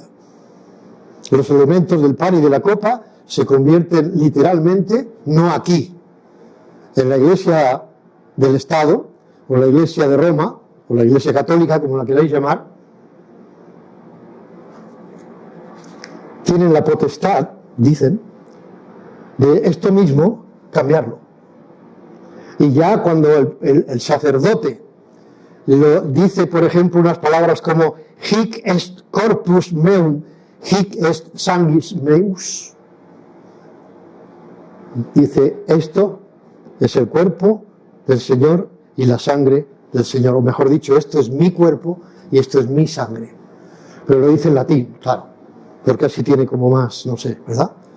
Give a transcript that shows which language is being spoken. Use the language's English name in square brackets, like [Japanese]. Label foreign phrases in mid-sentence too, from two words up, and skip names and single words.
[Spanish] Los elementos del pan y de la copa se convierten literalmente, no aquí, en la iglesia del Estado, o la iglesia de Roma, o la iglesia católica, como la queráis llamar, tienen la potestad, dicen, de esto mismo cambiarlo. Y ya cuando el sacerdote lo dice, por ejemplo, unas palabras como [Latin] hic est corpus meum, hic est sanguis meus, [Spanish] dice, esto es el cuerpo del Señor y la sangre del Señor, o mejor dicho, esto es mi cuerpo y esto es mi sangre. Pero lo dice en latín, claro, porque así tiene como más, no sé, ¿verdad?